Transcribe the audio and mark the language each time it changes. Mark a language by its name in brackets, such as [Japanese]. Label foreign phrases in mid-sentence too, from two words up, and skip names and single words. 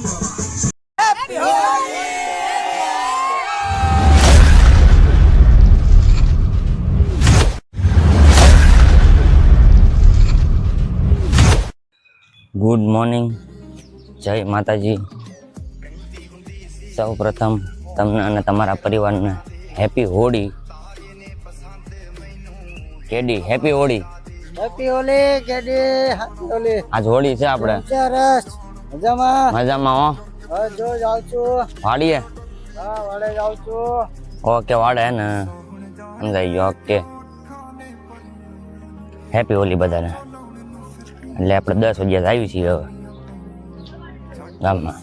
[Gujarati] ગુડ મોર્નિંગ, જય માતાજી. સૌ પ્રથમ તમને અને તમારા પરિવારને હેપી હોળી. કેડી હેપી હોળી. हैप्पी होली केडी हैप्पी होली। આજ હોળી છે આપણે. સરસ મજામાં મજામાં હો. હા જો જાઉં છું વાડીએ. હા વાડે જાઉં છું। ઓકે વાડે ને સમજાઈ ગયો. ઓકે હેપી હોળી બધાને. એટલે આપણે 10 વાગ્યા આવી છીએ હવે ગામમાં.